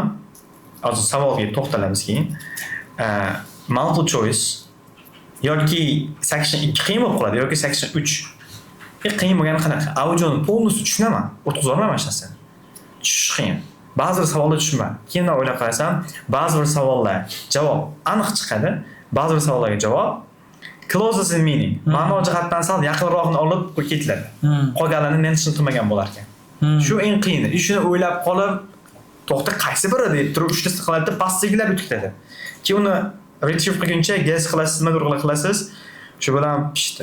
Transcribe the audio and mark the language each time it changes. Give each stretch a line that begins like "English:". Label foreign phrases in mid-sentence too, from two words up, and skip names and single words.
Uzbek: Hozir savolga to'xtalamiz keyin.
English: Multiple choice
Uzbek: yoki section 2 qiyin bo'lib qoladi yoki section 3 qiyin bo'lgani qanaqa? Audioni polностью tushunaman, o'tkazib olmayman hech narsani. Tushish qiyin. Ba'zi bir savollar tushunmayman. Keyin o'ylab qarasam, ba'zi bir savollar javob aniq chiqadi, ba'zi bir savollarga javob
English: closest in meaning.
Uzbek: Ma'no jihatdan sal yaqinroqni olib ketiladi. Qolganlarini men tushuntirmagan bo'lar ekan. Shu eng qiyini. Shuni o'ylab qolib, to'xta qaysi biri deb turib 3 ta qiladi, passiglab o'tkazadi. Keyin uni retrieve qilguncha guess qilasiz, nima qilasiz? Shu bilan pishdi.